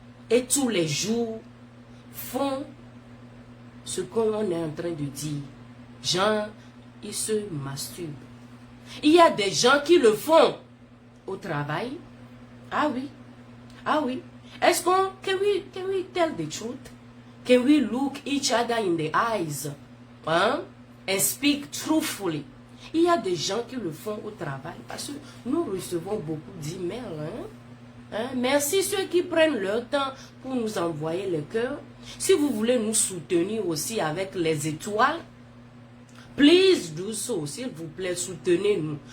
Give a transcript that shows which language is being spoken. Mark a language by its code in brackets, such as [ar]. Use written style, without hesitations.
[fr] Et tous les jours, font ce qu'on est en train de dire. Genre, ils se masturbent. Il y a des gens qui le font au travail. Ah oui. Ah oui. Est-ce qu'on... [en] Can we tell the truth? Can we look each other in the eyes? Hein? And speak truthfully. [fr] Il y a des gens qui le font au travail parce que nous recevons beaucoup d'emails. Hein? Merci ceux qui prennent leur temps pour nous envoyer les cœurs. Si vous voulez nous soutenir aussi avec les étoiles, [en] please do so, [fr] s'il vous plaît, soutenez-nous.